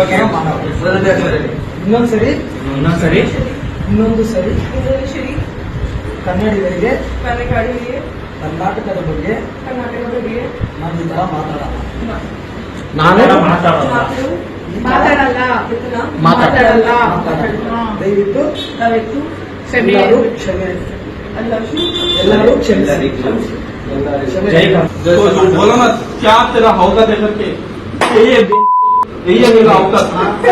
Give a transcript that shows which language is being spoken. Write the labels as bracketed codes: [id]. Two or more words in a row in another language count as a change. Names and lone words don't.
[kn] ಇನ್ನೊಂದು ಸರಿ ಕನ್ನಡಿಗರಿಗೆ ಕರ್ನಾಟಕದ ಬಗ್ಗೆ ನಾನು ಈ ತರ ಮಾತಾಡಲ್ಲ. ದಯವಿಟ್ಟು ಎಲ್ಲರೂ ಕ್ಷಮಿಸಿ. [hi] बोलो ना, क्या तेरा होगा देखकर के ये मेरा औकात